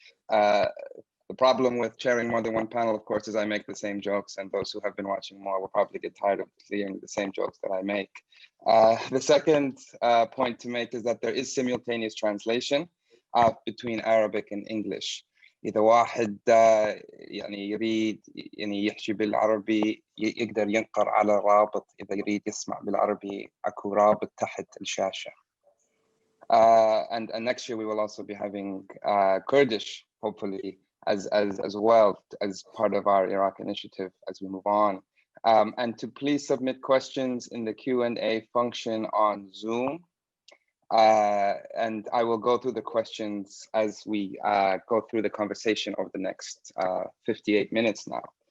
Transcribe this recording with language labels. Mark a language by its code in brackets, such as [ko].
[en] The problem with chairing more than one panel, of course, is I make the same jokes, and those who have been watching more will probably get tired of hearing the same jokes that I make. The second point to make is that there is simultaneous translation between Arabic and English. [ar] إذا واحد يعني يريد يعني يحكي بالعربي يقدر ينقر على رابط إذا يريد يسمع بالعربي أكو رابط تحت الشاشة. [en] And next year we will also be having Kurdish, hopefully, as well as part of our Iraq initiative as we move on. And to please submit questions in the Q&A function on Zoom. And I will go through the questions as we go through the conversation over the next 58 minutes now.